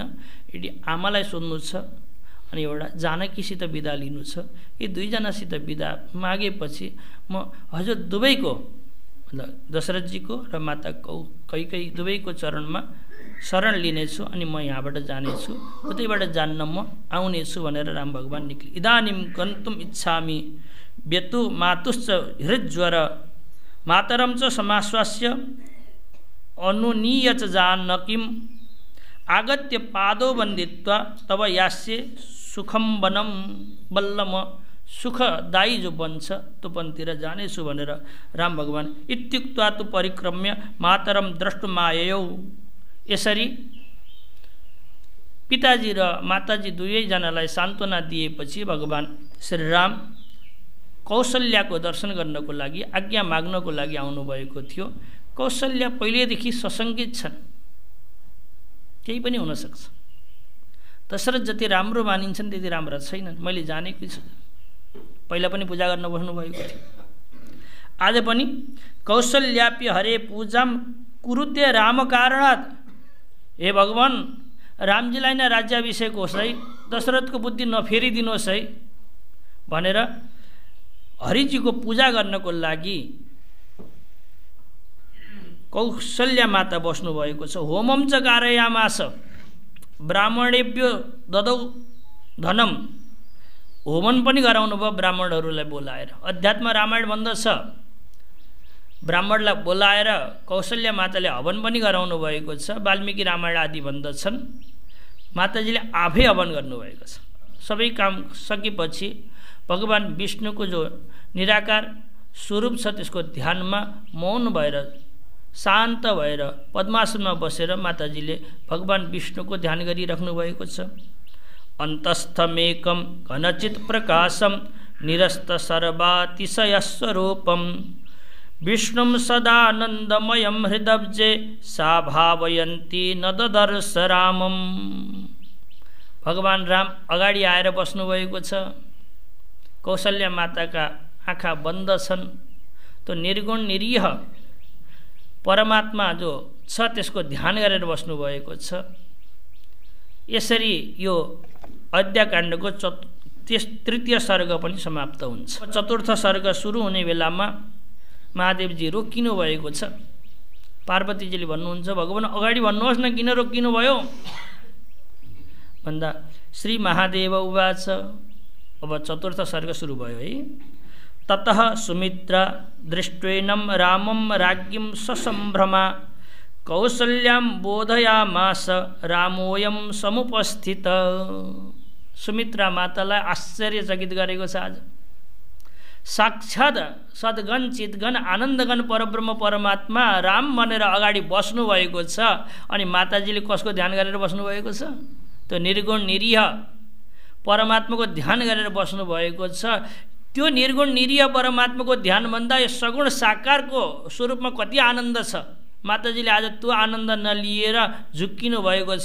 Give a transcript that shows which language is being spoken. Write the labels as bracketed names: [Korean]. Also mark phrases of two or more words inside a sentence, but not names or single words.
[Nepali] यदि आमालाई सोध्नु छ अनि एउटा जानकीसित बिदा लिनु छ, यी 2 जनासित बिदा मागेपछि म हजुर दुवैको, मतलब दशरथजीको र माता कैकेयी दुवैको चरणमा शरण लिनेछु अनि म यहाँबाट जानेछु, उतैबाट जान्न म आउनेछु भनेर राम भगवान निक्ले। [Sanskrit] इदानीम गन्तुम इच्छामि व्यतु मातुश्च हृज्वर मातरम च समाश्वास्य अनुनीय च जानकीम आगत्य पादो वन्दित्वा तब यास्ये सुखम वनम, [Nepali] बल्ल म सुखदायी जो वन छ त्यो वनतिर जानेछु भनेर राम भगवान [Sanskrit] इत्युक्त्वा तु परिक्रम्य मातरम द्रष्टुमाययौ। [Nepali] यसरी पिताजी र माताजी दुवैजनालाई सान्त्वना दिएपछि भगवान श्रीराम कौशल्याको दर्शन गर्नको लागि आज्ञा माग्नको लागि आउनुभएको थियो। कौशल्या पहिलेदेखि सशङ्कित छन्, केही पनि हुनसक्छ। दशरथ जति राम्रो मानिन्छन् त्यति राम्रा छैनन्, मैले जानेकै छु। पहिला पनि पूजा गर्न बस्नुभएको थियो, आज पनि [Sanskrit] कौशल्याप्य हरे पूजाम कुरुते राम कारणात्। [Nepali] हे भगवान, रामजीलाई नै राज्याभिषेक होस् है, दशरथको बुद्धि नफेरिदिनुहोस् है भनेर हरिजीको पूजा गर्नको लागि कौशल्या माता बस्नुभएको छ। [Sanskrit] होमम च कारयामास ब्राह्मणेभ्यो ददौ धनम। [Nepali] होमन पनि गराउनु भयो ब्राह्मणहरूलाई बोलाएर। अध्यात्म रामायण भन्दछ, ब्राह्मणलाई बोलाएर कौशल्या माताले हवन पनि गराउनु भएको छ। वाल्मीकि रामायण आदि भन्दछन् माताजीले आफै हवन गर्नुभएको छ। सबै काम सकेपछि भगवान विष्णुको जो निराकार स्वरूप छ त्यसको ध्यानमा मौन भएर शान्त भएर पद्मासनमा बसेर माताजीले भगवान विष्णुको ध्यान गरिराख्नु भएको छ। [Sanskrit] अन्तस्थमेकं घनचित प्रकाशम निरस्त सर्वातिशय स्वरूपम विष्णुं सदानन्दमयं हृदब्जे सा भावयन्ती न ददर्श रामम। [Nepali] भगवान राम अगाडि आएर बस्नुभएको छ। कौशल्या माताका आँखा बन्द छन्। त्यो निर्गुण निरीह परमात्मा जो छ त्यसको ध्यान गरेर बस्नुभएको छ। यसरी यो अयोध्याकाण्डको तृतीय सर्ग पनि समाप्त हुन्छ। चतुर्थ सर्ग सुरु हुने बेलामा महादेवजी रोकिनु भएको छ। पार्वतीजीले भन्नुहुन्छ भगवान अगाडि भन्नुहोस् न, किन रोकिनु भयो भन्दा [Sanskrit] श्री महादेव उवाच। [Nepali] अब चतुर्थ सर्ग सुरु भयो है। [Sanskrit] ततः सुमित्रा दृष्ट्वेनं रामं राज्ञीं ससम्भ्रमा कौसल्यां बोधयामास रामोऽयं समुपस्थित। [Nepali] सुमित्रा मातालाई आश्चर्यचकित गरेको छ। आज साक्षात सद्गण चितगण आनन्दगण परब्रह्म परमात्मा राम भनेर अगाडि बस्नु भएको छ। अनि माताजीले कसको ध्यान गरेर बस्नु भएको छ? त्यो निर्गुण निरीह परमात्माको ध्यान गरेर बस्नु भएको छ। त्यो निर्गुण निरीह परमात्माको ध्यानभन्दा यो सगुण साकारको स्वरूपमा कति आनन्द छ। माताजीले आज त्यो आनन्द नलिएर झुक्किनु भएको छ।